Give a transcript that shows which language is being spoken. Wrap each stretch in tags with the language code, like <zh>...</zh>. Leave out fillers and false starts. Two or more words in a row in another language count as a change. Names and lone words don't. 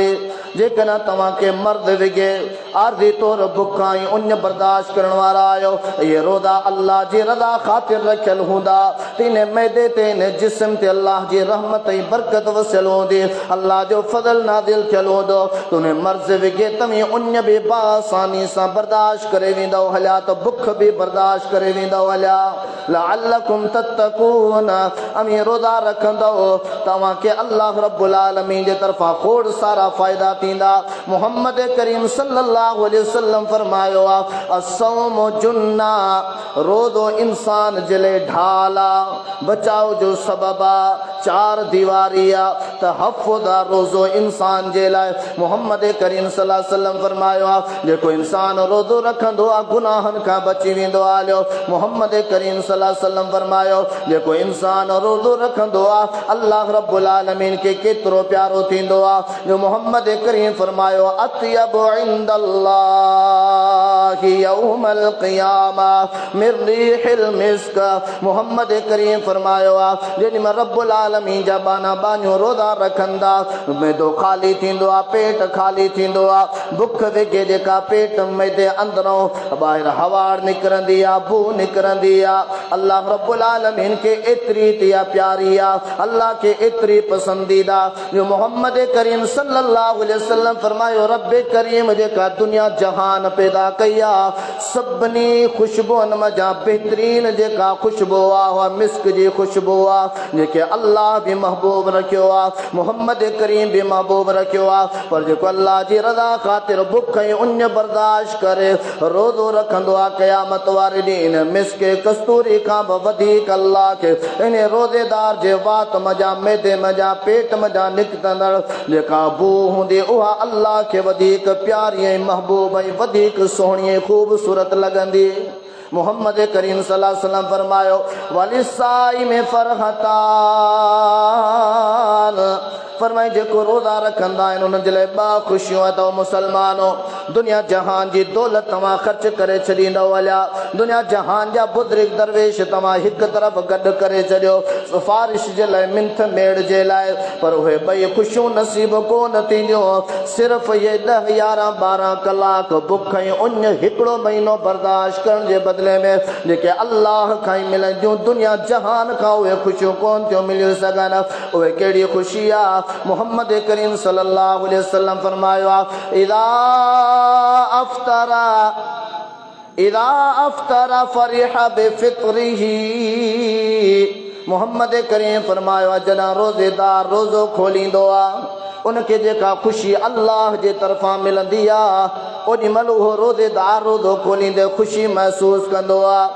<sd>जेकॾहिं तव्हां खे मर्द विघे, आरज़ी तौर बुख ऐं उञ बर्दाश्त करण वारा आहियो, इहे रोज़ा अल्लाह जी रज़ा ख़ातिर रखियल हूंदा, त इन मैदे ते, इन जिस्म ते अल्लाह जी रहमत ऐं बरकत वसियल हूंदी, अल्लाह जो फज़ल नाज़िल थियल हूंदो, त उन मर्ज़ विघे तव्हीं उञ बि बासानी सां बर्दाश्त करे वेंदव हलिया, त बुख बि बर्दाश्त करे वेंदव हलिया।</sd> <ar>لعلكم تتقون,</ar> <sd>अमी रोज़ा रखंदव तव्हां खे अल्लाह</sd> <ar>رب العالمين</ar> <sd>जे तरफ़ां खोड़ सारा फ़ाइदा थींदा। मुहम्मद करीम</sd> <ar>صلى الله عليه وسلم</ar> <sd>फरमायो आहे,</sd> <ar>الصوم جنة,</ar> <sd>रोज़ो इंसान जे लाइ ढाल आहे, बचाव जो सबबु आहे, चार दीवारी आहे, त हफ़्ज़ आहे रोज़ो इंसान जे लाइ। मुहम्मद करीम</sd> <ar>صلى الله عليه وسلم</ar> <sd>फरमायो आहे, जेको इंसान रोज़ो रखंदो आहे गुनाहनि खां बची वेंदो आहे। मुहम्मद करीम</sd> <ar>صلى الله عليه وسلم</ar> <sd>फरमायो, जेको इंसान रोज़ो रखंदो आहे अल्लाह</sd> <ar>رب العالمين</ar> <sd>खे केतिरो प्यारो थींदो आहे। जो मुहम्मद करीम फरमायो,</sd> <ar>أطيب عند الله يوم القيامة من ريح المسك.</ar> <sd>मुहम्मद करीम फरमायो आहे, जेॾी महिल</sd> <ar>رب العالمين</ar> <sd>जा बाना बानियूं रोज़ा रखंदा, मैदो ख़ाली थींदो आहे, पेट ख़ाली थींदो आहे, बुख विघे जेका पेट मैदे अंदरों ॿाहिरि हवाड़ निकिरंदी आहे, बू निकिरंदी आहे, अल्लाह</sd> <ar>رب العالمين</ar> <sd>खे एतिरी त इहा प्यारी आहे, अल्लाह खे एतिरी पसंदीदा। जो मुहम्मद करीम</sd> <ar>صلى الله عليه وسلم</ar> <sd>फरमायो, रब करीम जेका दुनिया जहान पैदा कई आहे, सभिनी ख़ुशबुनि मज़ा बहितरीन जेका ख़ुशबू आहे उहा मिस्क जी ख़ुशबू आहे, जेके अल्लाह बि महबूब रखियो आहे, मुहम्मद करीम बि महबूब रखियो आहे। पर जेको अल्लाह जी रज़ा ख़ातिर बुख ऐं उञ बर्दाश्त करे रोज़ो रखंदो आहे, क़यामत वारे ॾींहुं इन मिस्क कस्तूरी खां बि वधीक अल्लाह खे इन रोज़ेदार जे वात मज़ा, मैदे मज़ा, पेट मज़ा निकिरंदड़ जेका बू हूंदी उहा अल्लाह खे वधीक प्यारी ऐं महबूब ऐं वधीक सुहिणी ऐं ख़ूबसूरत लॻंदी। मुहम्मद करीम</sd> <ar>صلى الله عليه وسلم</ar> <sd>फरमायो, वलिसाई में फरहतान, फरमाई जेको रोज़ा रखंदा आहिनि उन्हनि जे लाइ ॿ ख़ुशियूं अथव। मुसलमानो, दुनिया जहान जी दौलत तव्हां ख़र्च करे छॾींदव हलिया, दुनिया जहान जा बुज़ुर्ग दरवेश तव्हां हिकु तरफ़ गॾु करे छॾियो सिफ़ारिश जे लाइ, मिंथ मेड़ जे लाइ, पर उहे ॿई ख़ुशियूं नसीब कोन थींदियूं। सिर्फ़ु इहे 10, 11, 12 कलाक बुख ऐं उञ हिकिड़ो महीनो बर्दाश्त करण जे बदिले में जेके अल्लाह खां ई मिलंदियूं, दुनिया जहान खां उहे ख़ुशियूं कोन थियूं मिली सघनि। उहे कहिड़ी ख़ुशी आहे? मुहम्मद करीम</sd> <ar>صلى الله عليه وسلم</ar> <sd>फरमायो आहे,</sd> <ar>إذا أفطر فرح بفطره</ar> <sd>मोहम्मद करीम फरमायो जॾहिं रोज़ेदार रोज़ो खोलींदो आहे उनखे जेका ख़ुशी अल्लाह जे तरफ़ां मिलंदी आहे ओॾीमहिल उहो रोज़ेदार रोज़ो खोलींदे ख़ुशी महसूसु कंदो आहे।</sd>